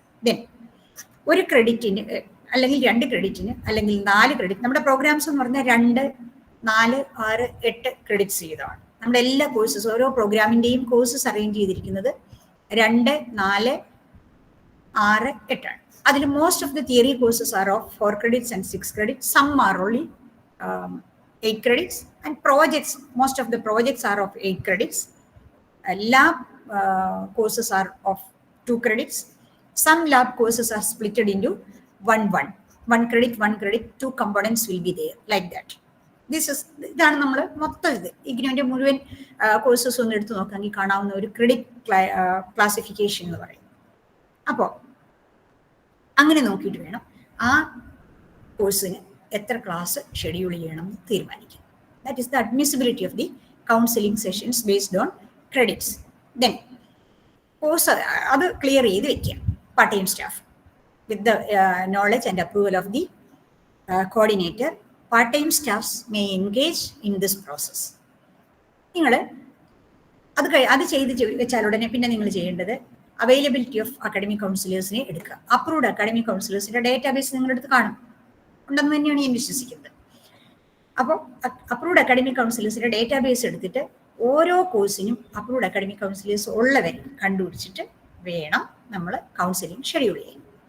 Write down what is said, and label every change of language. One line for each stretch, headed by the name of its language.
Malayalam: Then ഒരു ക്രെഡിറ്റിന് അല്ലെങ്കിൽ 2 ക്രെഡിറ്റിന് അല്ലെങ്കിൽ 4 ക്രെഡിറ്റ്, നമ്മുടെ പ്രോഗ്രാംസ് എന്ന് പറഞ്ഞാൽ 2, 4, 6, 8 ക്രെഡിറ്റ്സ് ചെയ്തതാണ്. നമ്മുടെ എല്ലാ കോഴ്സസ്, ഓരോ പ്രോഗ്രാമിൻ്റെയും കോഴ്സസ് അറേഞ്ച് ചെയ്തിരിക്കുന്നത് 2, 4, 6, 8 ആണ്.
English: അതിൽ most of the theory courses are of 4 credits and 6 credits. Some are only 8 credits and projects, most of the projects are of 8 credits. Lab courses are of 2 credits. Some lab courses are splitted into 1 credit, 2 components will be there, like that.
Malayalam: ഇതാണ് നമ്മൾ മൊത്തം ഇത് ഇഗ്നോന്റെ മുഴുവൻ courses ഒന്ന് എടുത്ത് നോക്കാമെങ്കിൽ കാണാവുന്ന ഒരു credit classification എന്ന് പറയും. അപ്പോൾ അങ്ങനെ നോക്കിയിട്ട് വേണം ആ കോഴ്സിന് എത്ര ക്ലാസ് ഷെഡ്യൂൾ ചെയ്യണം എന്ന് തീരുമാനിക്കാം.
English: That is the admissibility of the counselling sessions based on credits.
Malayalam: Then course അത് ക്ലിയർ ചെയ്ത് വെക്കുക.
English: part-time staff with the knowledge and approval of the coordinator. Part-time staffs may engage in this process.
Malayalam: നിങ്ങൾ അത് ചെയ്ത് വെച്ചാൽ ഉടനെ പിന്നെ നിങ്ങൾ ചെയ്യേണ്ടത് അവൈലബിലിറ്റി ഓഫ് അക്കാഡമിക് കൗൺസിലേഴ്സിനെ എടുക്കുക. അപ്രൂവ്ഡ് അക്കാഡമിക് കൗൺസിലേഴ്സിന്റെ ഡേറ്റാബേസ് നിങ്ങളുടെ അടുത്ത് കാണും, ഉണ്ടെന്ന് തന്നെയാണ് ഞാൻ വിശ്വസിക്കുന്നത്. അപ്പോൾ അപ്രൂവ്ഡ് അക്കാഡമിക് കൗൺസിലേഴ്സിന്റെ ഡേറ്റാബേസ് എടുത്തിട്ട് ഓരോ കോഴ്സിനും അപ്രൂവ്ഡ് അക്കാഡമിക് കൗൺസിലേഴ്സ് ഉള്ളവരെ കണ്ടുപിടിച്ചിട്ട് വേണം നമ്മൾ കൗൺസിലിംഗ് ഷെഡ്യൂൾ ചെയ്യാൻ.